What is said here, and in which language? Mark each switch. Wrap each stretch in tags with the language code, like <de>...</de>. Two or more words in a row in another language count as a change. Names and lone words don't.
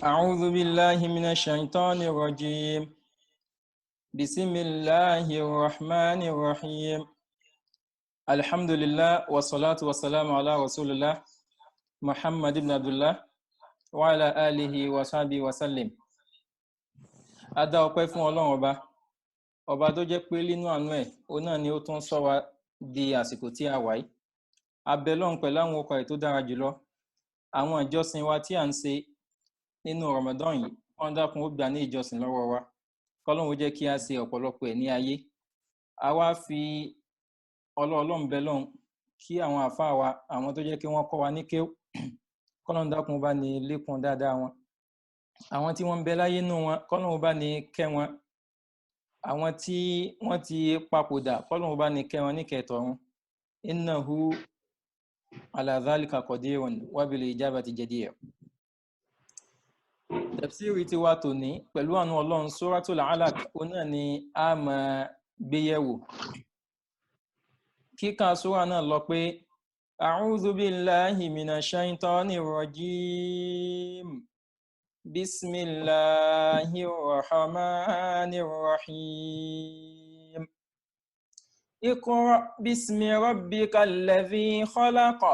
<ar>أعوذ بالله من الشيطان الرجيم. بسم الله الرحمن الرحيم. الحمد لله والصلاة والسلام على رسول الله محمد بن عبد الله وعلى آله وصحبه وسلم.</ar> <yo>A dá ọpẹ́ fún Ọlọ́run ọba tó jẹ́ pé nínú àánú ẹ̀ òun náà ni ó tún sọ wa di àsìkò tí a wà yìí. A bẹ̀ Ọlọ́run pẹ̀lú àwọn orúkọ ẹ̀ tó dára jùlọ, àwọn ìjọsìn wa tí à ń ṣe nínú Ramadan yìí, wọ́n dákun ó gbà ní ìjọsìn lọ́wọ́ wa, kọ́lọ́run ó jẹ́ kí a ṣe ọ̀pọ̀lọpọ̀ ẹ̀ ní ayé. A wá fi Ọlọ́run bẹ̀ Ọlọ́run kí àwọn àfáà wa, àwọn tó jẹ́ kí wọ́n kọ́ wa ní kéwú, kọ́lọ́run dákun bá ní lékún dáadáa wọn. Àwọn tí wọ́n ń bẹ láyé nínú wọn, kọ́lọ́run bá ní kẹ́ wọn. Àwọn tí wọ́n ti papòdà, kọ́lọ́run bá ní kẹ́ wọn ní kẹtọ̀run.</yo> <ar>إنه على ذلك قدير وبالإجابة جدير.</ar> <yo>Tafsiri ti wa tòní pẹ̀lú àánú Ọlọ́run, Suratul Alaq òun náà ni a máa gbéyẹ̀wò. Kíkà súra náà lọ pé</yo> <ar>أعوذ بالله من الشيطان الرجيم. بسم الله الرحمن الرحيم. اقرأ باسم ربك الذي خلق.</ar>